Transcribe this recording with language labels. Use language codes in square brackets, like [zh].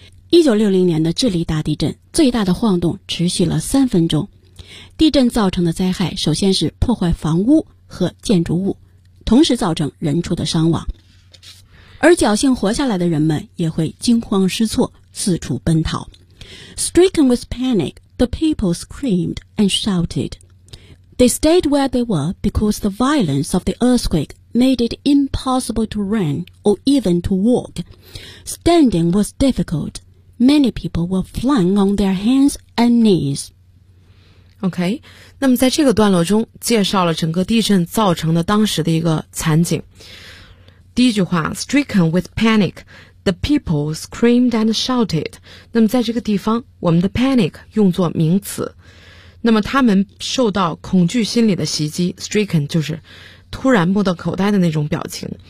[zh] 1960年的智利大地震，最大的晃动持续了三分钟。地震造成的灾害首先是破坏房屋和建筑物，同时造成人畜的伤亡。而侥幸活下来的人们也会惊慌失措，四处奔逃。 [en] Stricken with panic, the people screamed and shoutedThey stayed where they were because the violence of the earthquake made it impossible to run or even to walk. Standing was difficult. Many people were flung on their hands and knees. [zh] OK, 那么在这个段落中介绍了整个地震造成的当时的一个惨景。第一句话 [en] ,stricken with panic, the people screamed and shouted. [zh] 那么在这个地方我们的 panic 用作名词。那么他们受到恐惧心理的袭击， stricken 就是突然目到口呆的那种表情。